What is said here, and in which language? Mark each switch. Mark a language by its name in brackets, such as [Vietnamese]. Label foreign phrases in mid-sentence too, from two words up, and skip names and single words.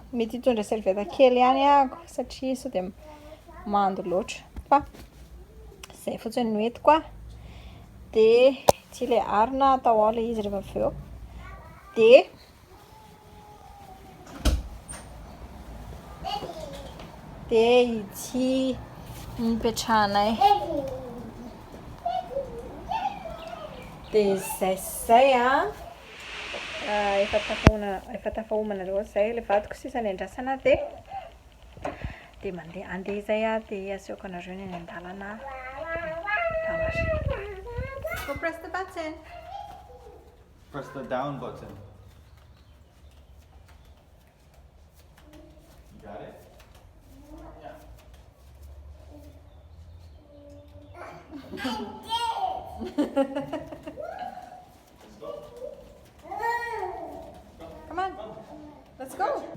[Malagasy] Mety hitondra servieta kely ihany satria sao dia mando loatra, fa izay fotsiny no entiko dia ity ilay arona atao ao ilay izy rehefa avy eo dia ity mipetrahanay dia zay efa tafahomana loatra zay ilay vadiko sisa ny andrasana dia andeha izay dia asehoko anareo ny any an-dalana. [English] Go press the button. Press the down button. You got it? Come on, let's go.